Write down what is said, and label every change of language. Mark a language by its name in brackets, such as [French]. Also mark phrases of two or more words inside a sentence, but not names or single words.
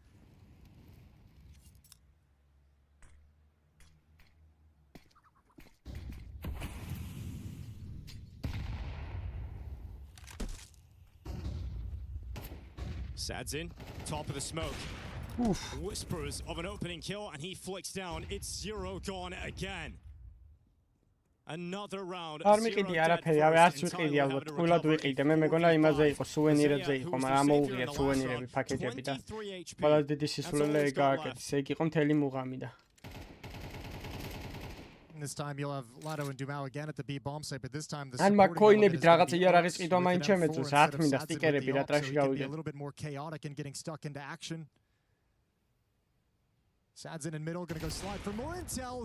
[English] Sadzin, top of the smoke. Oof. Whispers of an opening kill, and he flicks down. It's Zero gone again. Another round. [Georgian] არ მიყიდი არაფერი, არც ვიყიდი ალბათ. Ფულად ვიყიდე. მე მეგონა იმაზე იყო, სუვენირებზე იყო, მაგრამ ამოუღია სუვენირები, პაკეტები და ყველა დიდი სისულელე გააკეთეს. ეგ იყო მთელი მუღამი და [English] This time you'll have Lado and Dumal again at the B bomb site, but this time the supporting element is going to be a little bit more chaotic and getting stuck into action. Sadzin in middle, going to go slide for more intel.